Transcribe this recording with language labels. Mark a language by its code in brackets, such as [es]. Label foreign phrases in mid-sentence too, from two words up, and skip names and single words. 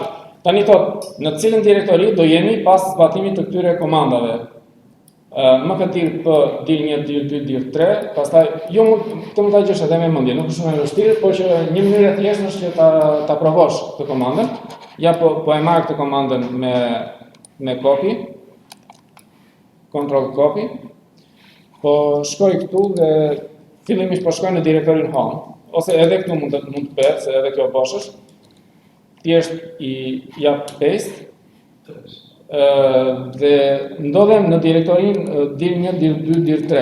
[sq] Tani thot, në cilën direktori do jemi pas zbatimit të këtyre komandave? Mkdir p dir 1 dir 2 dir 3, pastaj jo mund ta gjesh edhe me mendje, nuk është shumë e vështirë, por që një mënyrë e thjeshtë është që ta provosh këtë komandën. Ja po e marr këtë komandën me copy. [en] Control copy. [sq] Po shkoj këtu dhe fillimisht po shkoj në direktorin home, ose edhe këtu mund të bëhet, se edhe kjo bosh është. Thjesht i jap paste. Dhe ndodhem në direktorin dir 1, dir 2, dir 3.